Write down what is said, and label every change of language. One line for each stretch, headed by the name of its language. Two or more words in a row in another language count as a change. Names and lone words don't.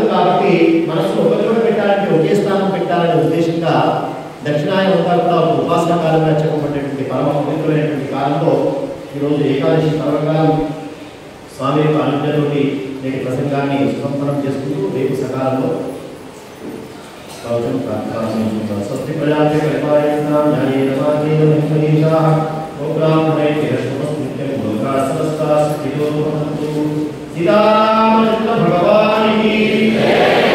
Telugu: కాబట్టి మనసు ఒక చోట పెట్టాలంటే ఒకే స్థానం పెట్టాలనే ఉద్దేశంగా దక్షిణాయనం అంతా కూడా ఒక ఉపాసన కాలంగా చెప్పబడేటువంటి పరమ పవిత్రమైనటువంటి కాలంలో ఈరోజు ఏకాదశి పర్వకాలం స్వామి యొక్క అనుజ్ఞతోటి నేటి ప్రసంగాన్ని సుసంపన్నం చేసుకుంటూ రేపు సకాలంలో
Sanskrit: స్వస్తి ప్రజాపతి పరిపాలయంతాం న్యాయేన మార్గేణ మహీషాః గోబ్రాహ్మణైః శుభస్మృత్యం లోకాః సమస్తాః సుఖినో భవంతు.
Hindi: सीतारामचंद्र भगवान की जय.